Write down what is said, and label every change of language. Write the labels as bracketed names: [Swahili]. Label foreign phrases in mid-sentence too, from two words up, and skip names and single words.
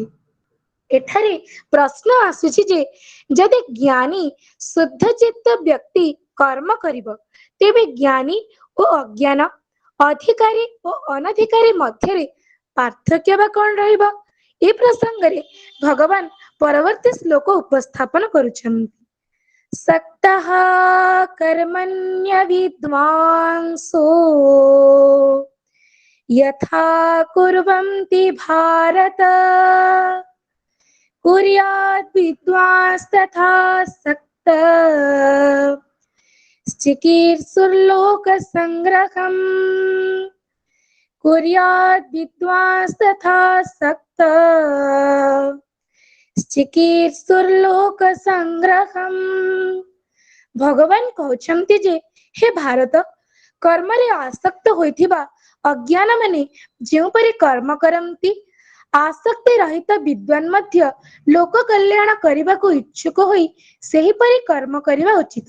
[Odia] ଏଠାରେ ପ୍ରଶ୍ନ ଆସୁଛି ଯେ ଯଦି ଜ୍ଞାନୀ ଶୁଦ୍ଧଚିତ୍ତ ବ୍ୟକ୍ତି କର୍ମ କରିବ ତେବେ ଜ୍ଞାନୀ ଓ ଅଜ୍ଞାନ, ଅଧିକାରୀ ଓ ଅନଧିକାରୀ ମଧ୍ୟରେ ପାର୍ଥକ୍ୟ ବା କଣ ରହିବ? ଏ ପ୍ରସଙ୍ଗରେ ଭଗବାନ ପରବର୍ତ୍ତୀ ଶ୍ଲୋକ ଉପସ୍ଥାପନ କରୁଛନ୍ତି। [Sanskrit] ସକ୍ତଃ କର୍ମଣ୍ୟ ବିଦ୍ୱାଂସୋ यथा कुर्वन्ति भारत कुर्यात् विद्वांस्तथा सक्तः चिकीर्षुर्लोकसङ्ग्रहम् कुर्यात् विद्वांस्तथा सक्तः चिकीर्षुर्लोकसङ्ग्रहम्। [Odia] ଭଗବାନ କହୁଛନ୍ତି ଯେ ହେ ଭାରତ, କର୍ମରେ ଆସକ୍ତ ହୋଇଥିବା ଅଜ୍ଞାନ ମାନେ ଯେଉଁପରି କର୍ମ କରନ୍ତି, ଆସକ୍ତି ରହିତ ବିଦ୍ୱାନ ମଧ୍ୟ ଲୋକ କଲ୍ୟାଣ କରିବାକୁ ଇଚ୍ଛୁକ ହୋଇ ସେହିପରି କର୍ମ କରିବା ଉଚିତ।